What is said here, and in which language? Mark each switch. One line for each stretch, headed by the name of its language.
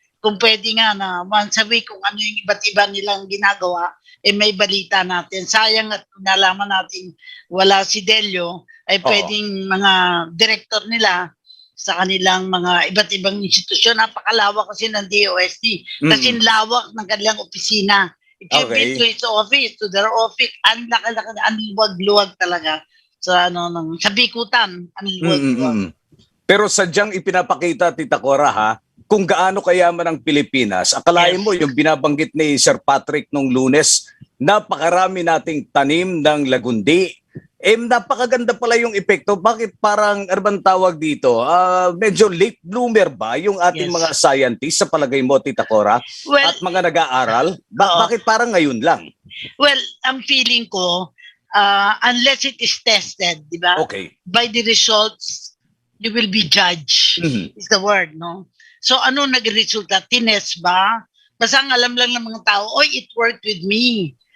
Filipino: Kung pwede nga na once a week kung ano yung iba't iba nilang ginagawa, may balita natin. Sayang at kung nalaman natin wala si Delio, ay pwedeng mga director nila sa kanilang mga iba't ibang institusyon. Napakalawak kasi ng DOST. Kasi lawak ng kanilang opisina.
English: If you've been to his office, to their office,
Filipino: ang laki-laki, ang luwag-luwag talaga. Sa bikutan, ang luwag-luwag. Pero sadyang ipinapakita, Tita Cora, ha, kung gaano kayaman ang Pilipinas. Akalain mo yung binabanggit ni Sir Patrick nung Lunes, napakarami nating tanim ng lagundi. Napakaganda pala yung epekto. Bakit parang, ano bang tawag dito? Medyo late bloomer ba yung ating mga scientists sa palagay mo, Tita Cora?
English: Well,
Filipino: at mga nag-aaral? Bakit parang ngayon lang?
English: Well,
Filipino: ang feeling ko,
English: unless it is tested,
Filipino: di ba?
English: Okay. By the results, you will be judged, is the word, no?
Filipino: So, ano nag-resulta? Tines ba? Basta ang alam lang ng mga tao,
English: it worked with me.